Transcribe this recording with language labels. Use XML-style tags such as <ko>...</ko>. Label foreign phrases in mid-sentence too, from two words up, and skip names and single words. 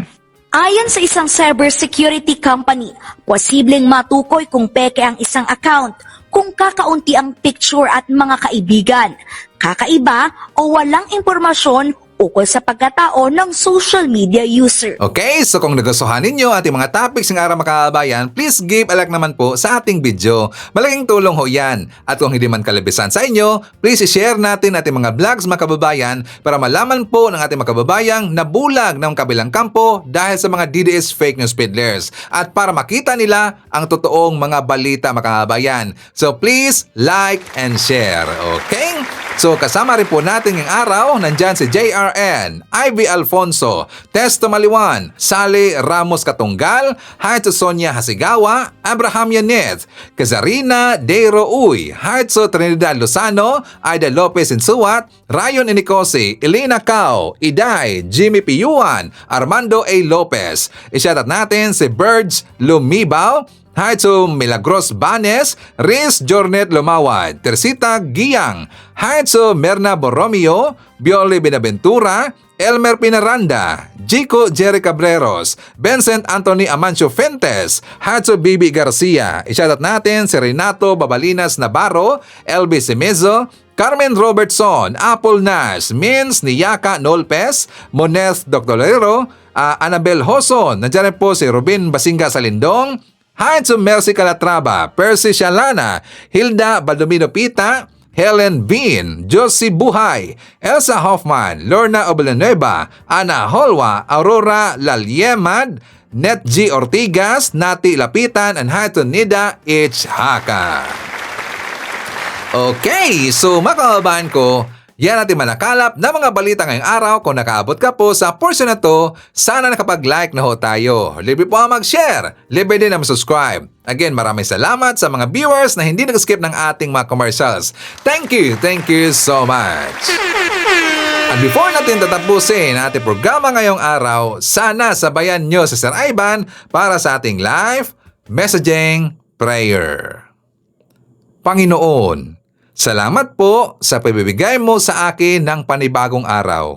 <tl>Ayon sa isang cybersecurity company, posibleng matukoy kung peke ang isang account kung kakaunti ang picture at mga kaibigan, kakaiba o walang impormasyon ukol sa pagkatao ng social media user. Okay, so kung nagustuhan ninyo ating mga topics ng araw mga kababayan,</tl> <en>please give a like</en> <tl>naman po sa ating video. Malaking tulong ho yan. At kung hindi man kalabisan sa inyo,</tl> <en>please share</en> <tl>natin ating mga vlogs mga kababayan para malaman po ng ating mga kababayang nabulag ng kabilang kampo dahil sa mga DDS</tl> <en>fake news peddlers</en> <tl>at para makita nila ang totoong mga balita mga kababayan.</tl> <en>So please like and share.</en> <tl>Okay? So kasama rin po natin ngayong araw, nandyan si JRN, Ivy Alfonso, Testo Maliwan, Sally Ramos Katunggal, Haitso Sonia Hasigawa, Abraham Yanez, Kazarina Deiro Uy, Haitso Trinidad Lozano, Aida Lopez Insuat, Rayon Inicosi, Elena Cao, Iday, Jimmy Piyuan, Armando A. Lopez. I-shoutout natin si Birds Lumibaw,</tl> <en>Hi to</en> <tl>Milagros Banes, Riz Jornet Lumawad, Teresita Giyang,</tl> <en>hi to</en> <tl>Merna Borromeo, Bioli Benaventura, Elmer Pinaranda, Jico Jerry Cabreros, Vincent Anthony Amancio Fentes,</tl> <en>hi to</en> <tl>Bibi Garcia. I-shoutout natin si Renato Babalinas Navarro, LB Semezo, Carmen Robertson, Apple Nash, Mins Niyaka Nolpes, Moneth Doctorero, Annabel Hoson, nandiyan po si Robin Basinga Salindong,</tl> <en>hi to</en> <tl>Mercy Calatrava, Percy Shalana, Hilda Baldomino Pita, Helen Bean, Josie Buhay, Elsa Hoffman, Lorna Obalanueva, Ana Holwa, Aurora Lalyemad, Net G.</tl> <en>Ortigas, Nati Lapitan, and hi to Nida H. Haka.</en> <tl>Okay, so mga kababayan ko, yan natin manakalap na mga balita ngayong araw. Kung nakaabot ka po sa portion na to, sana nakapag-like na ho tayo. Libre po ang mag-share. Libre din ang subscribe. Again, maraming salamat sa mga viewers na hindi nag-skip ng ating mga commercials.</tl> <en>Thank you so much.</en> <tl>At before natin tatapusin ang ating programa ngayong araw, sana sabayan nyo si Sir Ivan para sa ating live messaging prayer. Panginoon, salamat po sa pagbibigay mo sa akin ng panibagong araw.</tl>